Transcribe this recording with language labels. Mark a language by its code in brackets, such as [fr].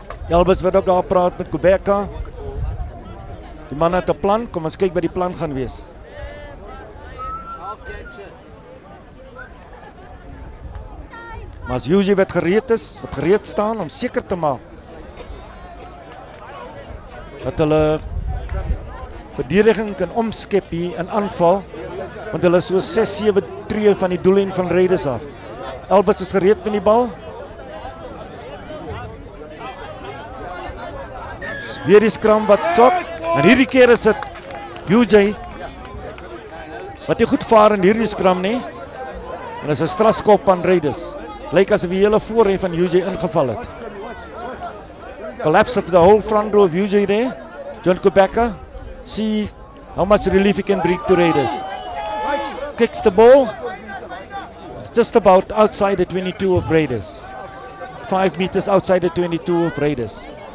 [af] Alberts wat ook daar praat met Kubeka. Die manne het 'n plan, kom ons kyk wat die plan gaan wees. Maar as UJ wat gereed is, wat gereed staan om seker te maak dat hulle verdediging kan omskep hier in aanval, want hulle is so 6-7 tree van die doellyn van Raiders af. Alberts is gereed met die bal. Weer die scrum wat sok. En hierdie keer is dit UJ wat nie goed vaar in hierdie scrum nie. En dit is 'n strafskop aan Raiders. Lyk asof die hele voorry van UJ ingeval het. [en] Collapse of the whole front row of UJ there. John Kubeka. See how much relief he can bring to Raiders. Kicks the ball. Just about outside the 22 of Raiders. 5 meters outside the 22 of Raiders.